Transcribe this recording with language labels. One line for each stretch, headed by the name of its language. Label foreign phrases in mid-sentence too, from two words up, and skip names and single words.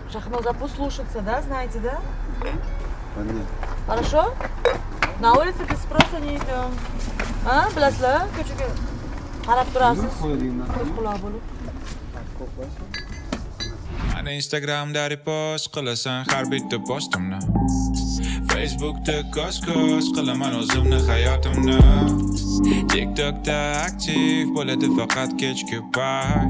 Russian: должно послушаться, да, знаете, да? Хорошо? На улице без спроса не идем. А,
Uzbek: bilasizlar, ko'chaga qarab turasiz. Ko'z quloq bo'lib. Ana Instagramda repost qilasan har bitta postimni. Facebookda ko'z qilaman o'zimni hayotimni. TikTokda aktiv bo'ladi faqat kechki payt.